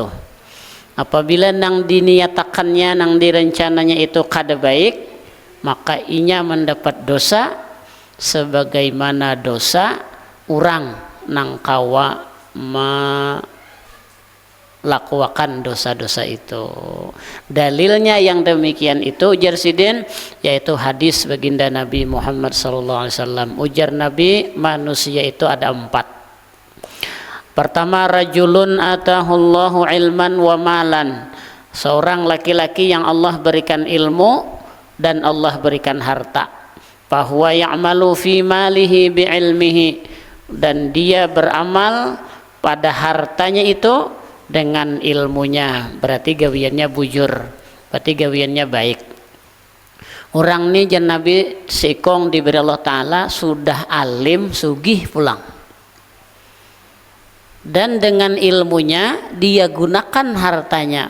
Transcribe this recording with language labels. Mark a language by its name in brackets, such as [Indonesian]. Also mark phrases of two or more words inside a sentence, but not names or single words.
[Banjar] Apabila nang diniatakannya, nang direncananya itu kada baik, maka inya mendapat dosa sebagaimana dosa orang nang kawa melakukan dosa-dosa itu. [Indonesian] Dalilnya yang demikian itu, ujar sidin, yaitu hadis baginda Nabi Muhammad SAW. Ujar Nabi, manusia itu ada 4. Pertama, [Arabic] رجل آتاه الله علما ومالا, [Indonesian] seorang laki-laki yang Allah berikan ilmu dan Allah berikan harta. [Arabic] فهو يعمل في ماله بعلمه, [Indonesian] dan dia beramal pada hartanya itu dengan ilmunya. [Banjar] Berarti gawiannya bujur, berarti gawiannya baik. Orang ini jan Nabi sikong diberi Allah Ta'ala sudah alim sugih pulang, [Indonesian] dan dengan ilmunya dia gunakan hartanya.